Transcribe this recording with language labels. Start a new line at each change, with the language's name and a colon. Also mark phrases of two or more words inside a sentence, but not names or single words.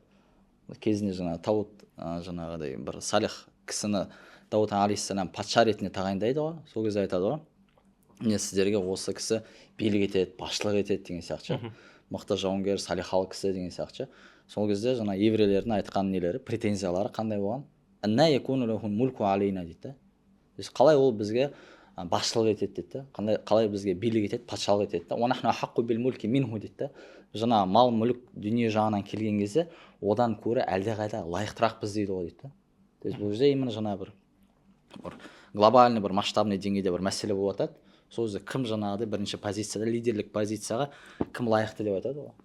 Kazakh: Кезінде жаңағы Дауд жаңағыдай бір салих кісіні Дауд алейхиссалам патша ретінде тағайындайды ғой. Сол кезде айтады ғой, міне сіздерге осы кісі билік етеді, басшылық етеді деген сияқты. Мықты жауынгер, салихалы кісі деген сияқты. Сол кезде жаңа еврейлердің айтқан нелері, претензиялары қандай болған?
Arabic: أنى يكون له الملك علينا дейді.
Kazakh: Қалай ол бізге басшылық етеді дейді. Қалай бізге билік етеді, патшалық етеді.
Arabic: ونحن أحق بالملك منه дейді.
Kazakh: Жаңа мал, мүлік, дүние жағынан келген кезде одан көрі әлдеқайда лайықтырақ біз дейді ғой дейді.
Russian: То есть
Kazakh: бұл жерде именно жаңа бір глобальный бір масштабный деңгейде бір мәселе болып жатады. Сол кезде кім жаңағыдай бірінші позицияда, лидерлік позицияға кім лайықты деп айтады ғой.